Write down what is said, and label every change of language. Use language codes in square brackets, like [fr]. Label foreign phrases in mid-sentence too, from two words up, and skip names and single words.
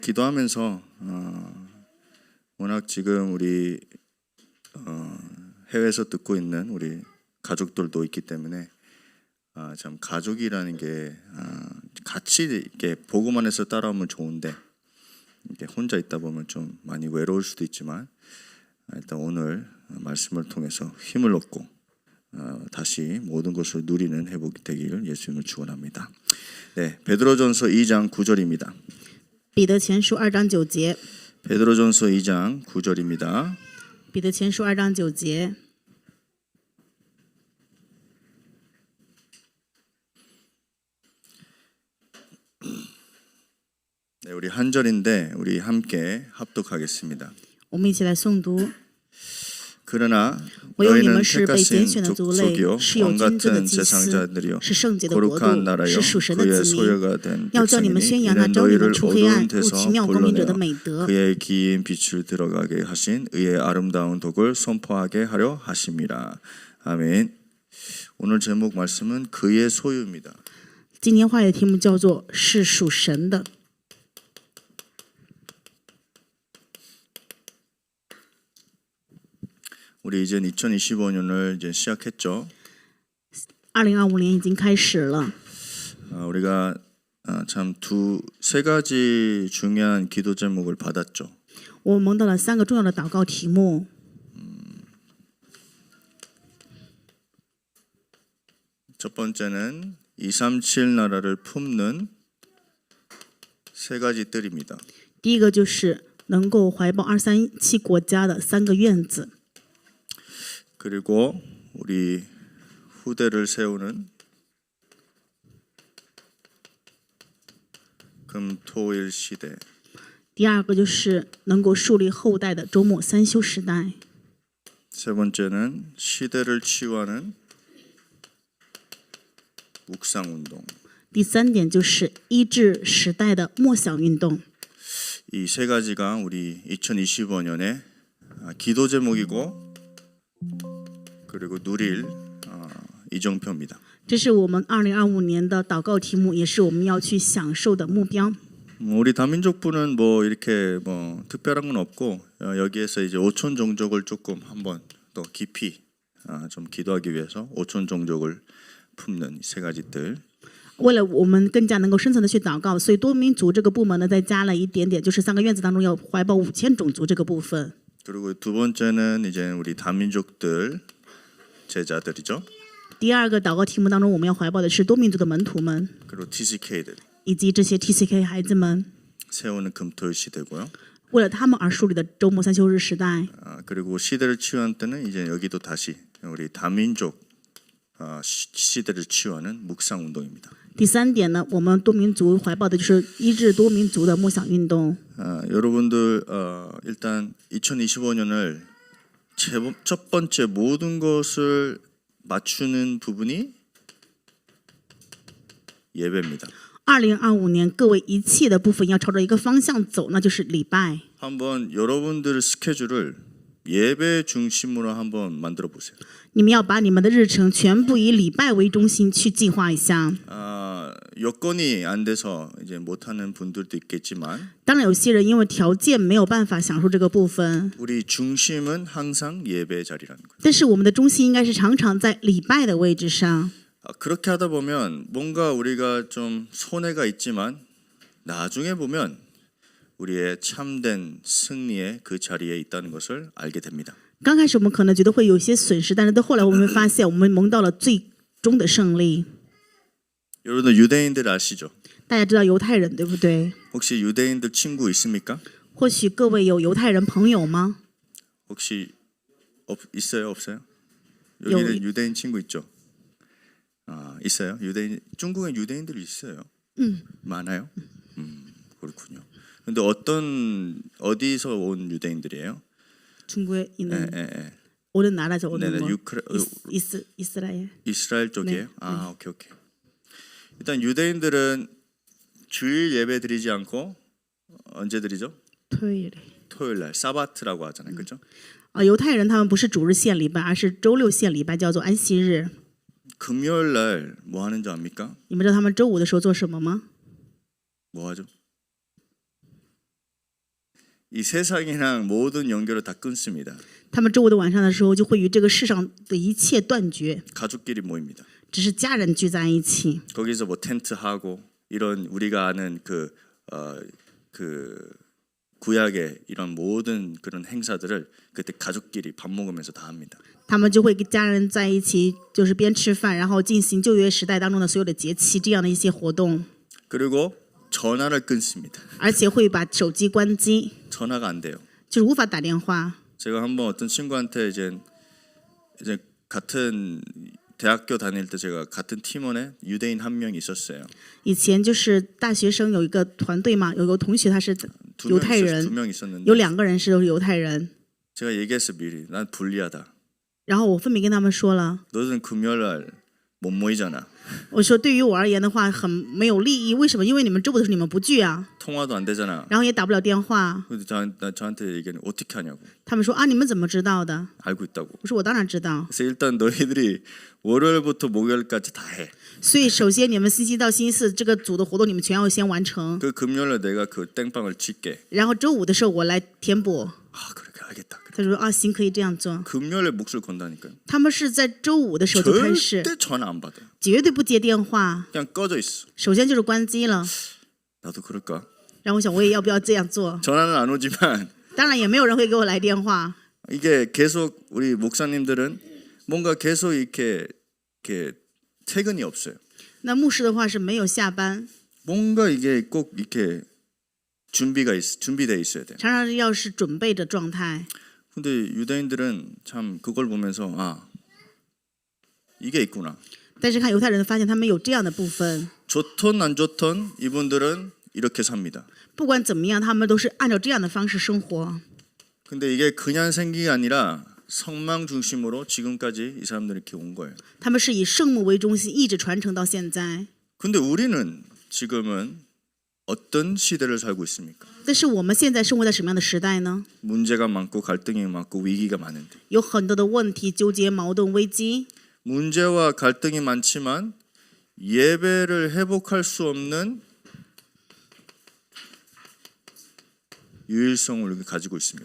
[ko] 기도하면서 워낙 지금 우리 해외에서 듣고 있는 우리 가족들도 있기 때문에 참 가족이라는 게 같이 이렇게 보고만 해서 따라오면 좋은데 이렇게 혼자 있다 보면 좀 많이 외로울 수도 있지만 일단 오늘 말씀을 통해서 힘을 얻고 다시 모든 것을 누리는 회복이 되기를 예수님을 축원합니다. 네, 베드로전서 2장 9절입니다. [zh] 彼得前书2章9节 [ko] 베드로전서 2장 9절입니다. [zh] 彼得前书2章9节 [ko] 네, 우리 한 절인데 우리 함께 합독하겠습니다. [zh] 我们一起来诵读 [ko] 그러나 [zh] 唯有你 [ko] 너희는 [zh] 们是被拣 [ko] 택하신 [zh] 选的族类， [ko] 족속이요 [zh] 是有 [ko] 왕 [zh] 君尊的 [ko] 같은 [zh] 祭司， [ko] 제사장들이요 [zh] 是圣洁的国 [ko] 거룩한 [zh] 度， [ko] 나라요 [zh] 是属神的 [ko] 그의 [zh] 子民， [ko] 소유가 된 [zh] 要叫你们 [ko] 백성이니 [zh] 宣扬那 [ko] 이는 [zh] 招你们 [ko] 너희를 [zh] 出黑暗 [ko] 어두운 [zh] 入 [ko] 데서 [zh] 奇妙光明者的 [ko] 불러내어 [zh] 美德。 [ko] 그의 긴 빛을 들어가게 하신 의의 아름다운 독을 선포하게 하려 하심이라. 아멘. 오늘 제목 말씀은 그의 소유입니다. [zh] 今天话语的题目叫做是属神的。 [ko] 우리 이제 2025년을 이제 시작했죠. [zh] 2025 年已经开始了， [ko] 우리가 참 세 가지 중요한 기도 제목을 받았죠. [zh] 我们蒙到了3个重要的祷告题目。 [ko] 첫 번째는 237 나라를 품는 세 가지 뜰입니다. [zh] 第一个就是能够怀抱237国家的3个院子， [ko] 그리고 우리 후대를 세우는 금토일 시대. [zh] 第二个就是能够树立后代的周末3休时代， [ko] 세 번째는 시대를 치유하는 묵상 운동. [zh] 第3点就是医治时代的默想运动。 [ko] 이 세 가지가 우리 2025년의 기도 제목이고 그리고 누릴 이정표입니다. [zh] 这是我们2025年的祷告题目，也是我们要去享受的目标。 [ko] 우리 다민족부는 뭐 이렇게 뭐 특별한 건 없고 여기에서 이제 오촌 종족을 조금 한번 더 깊이 좀 기도하기 위해서 오촌 종족을 품는 세 가지 뜰. [zh] 为了我们更加能够深层的去祷告，所以多民族这个部门呢，再加了一点点，就是3个院子当中要怀抱5000种族这个部分。 [ko] 그리고 두 번째는 이제 우리 다민족들 제자들이죠. [zh] 第二个祷告题目当中，我们要怀抱的是多民族的门徒们， [ko] 그리고 TCK들 [zh] 以及这些 TCK 孩子们， [ko] 세우는 금토일 시대고요. [zh] 为了他们而树立的周末3休日时代。 [ko] 그리고 시대를 치유한 때는 이제 여기도 다시 우리 다민족 시대를 치유하는 묵상 운동입니다. [zh] 第3点呢，我们多民族怀抱的就是医治多民族的默想运动。 [ko] 여러분들 일단 2025년을 첫 번째 모든 것을 맞추는 부분이 예배입니다. [zh] 2025 年各位一切的部分要朝着一个方向走，那就是礼拜。 [ko] 한번 여러분들 스케줄을 예배 중심으로 한번 만들어 보세요. [zh] 你们要把你们的日程全部以礼拜为中心去计划一下。 [ko] 여건이 안 돼서 이제 못하는 분들도 있겠지만 [zh] 当然，有些人因为条件没有办法享受这个部分， [ko] 우리 중심은 항상 예배 자리라는 거예요. [zh] 但是我们的中心应该是常常在礼拜的位置上。 [ko] 그렇게 하다 보면 뭔가 우리가 좀 손해가 있지만 나중에 보면 우리의 참된 승리의 그 자리에 있다는 것을 알게 됩니다. [zh] 刚开始我们可能觉得会有些损失，但是到后来我们会发现，我们蒙到了最终的胜利。 [ko] 여러분들 유대인들 아시죠? [zh] 大家知道犹太人对不对？ [ko] 혹시 유대인들 친구 있습니까? [zh] 或许各位有犹太人朋友吗？ [ko] 혹시 있어요? 없어요? 여기는 유대인 친구 있죠? 있어요? 유대인 중국에 유대인들이 있어요. 많아요? 그렇군요. 근데 어디서 온 유대인들이에요? 중국에 있는 예. 어느 나라죠? 어느 네네, 뭐? 이스라엘 이스라엘. 쪽이에요? 네. 오케이. 일단 유대인들은 주일 예배 드리지 않고 언제 드리죠? 토요일에. 토요일 날 사바트라고 하잖아요. 그렇죠? [zh] 犹太人他们不是主日献礼拜，而是周六献礼拜，叫做安息日。 [ko] 금요일 날 뭐 하는 줄 압니까? [zh] 你们知道他们周五的时候做什么吗？ [ko] 뭐 하죠? 이 세상이랑 모든 연결을 다 끊습니다. [zh] 他们周五的晚上的时候，就会与这个世上的一切断绝， [ko] 가족끼리 모입니다. [zh] 只是家人聚在一起。 [ko] 거기서 뭐 텐트 하고 이런 우리가 아는 그 구약의 이런 모든 그런 행사들을 그때 가족끼리 밥 먹으면서 다 합니다. [zh] 他们就会跟家人在一起，就是边吃饭，然后进行旧约时代当中的所有的节期这样的一些活动， [ko] 그리고 전화를 끊습니다. [zh] 而且会把手机关机， [ko] 전화가 안 돼요. [zh] 就是无法打电话。 [ko] 제가 한번 어떤 친구한테 이제 같은 대학교 다닐 때 제가 같은 팀원에 유대인 한 명이 있었어요. [zh] 以前就是大学生有一个团队嘛，有个同学他是犹太人， [ko] 두 명 있었는데 [zh] 有2个人是都是犹太人。 [ko] 제가 얘기했어 미리 난 불리하다. [zh] 然后我分别跟他们说了， [ko] 너는 금요일날 못 모이잖아. [zh] 我说对于我而言的话很没有利益，为什么？因为你们周五的时候你们不聚啊， [ko] 통화도 안 되잖아. [zh] 然后也打不了电话。 [ko] 근데 저한테 얘기는 어떻게 하냐고. [zh] 他们说啊，你们怎么知道的？ [ko] 알고 있다고. [zh] 我说我当然知道。 [ko] 그래서 일단 너희들이 월요일부터 목요일까지 다 해. [zh] 所以首先你们星期一到星期四这个组的活动你们全要先完成， [ko] 그 금요일날 내가 그 땡빵을 칠게. [zh] 然后周五的时候我来填补。 [ko] 아 그렇게 알겠다. [zh] 他说啊，行，可以这样做。 [ko] 금요일에 몫을 건다니까요. [zh] 他们是在周五的时候就开始， [ko] 절대 전화 안 받아요. [zh] 绝对不接电话， [ko] 그냥 꺼져 있어. [zh] 首先就是关机了。 [ko] 나도 그럴까? [zh] 然后我想我也要不要这样做？ [ko] 전화는 안 오지만 [zh] 当然也没有人会给我来电话。 [ko] 이게 계속 우리 목사님들은 뭔가 계속 이렇게 퇴근이 없어요. [zh] 那牧师的话是没有下班， [ko] 뭔가 이게 꼭 이렇게 준비돼 있어야 돼요. [zh] 常常要是准备的状态。 [ko] 근데 유대인들은 참 그걸 보면서 아 이게 있구나. [zh] 但是看犹太人发现他们有这样的部分， [ko] 좋던 안 좋던 이분들은 이렇게 삽니다. [zh] 不管怎么样，他们都是按照这样的方式生活。 [ko] 근데 이게 그냥 생긴 게 아니라 성망 중심으로 지금까지 이 사람들이 이렇게 온 거예요. [zh] 他们是以圣母为中心，一直传承到现在。 [ko] 근데 우리는 지금은 어떤 시대를 살고 있습니까? [zh] 但是我们现在生活在什么样的时代呢？ [ko] 문제가 많고 갈등이 많고 위기가 많은데 [zh] 有很多的问题、纠结、矛盾、危机， [ko] 문제와 갈등이 많지만 예배를 회복할 수 없는 유일성을 우리가 가지고 있습니다.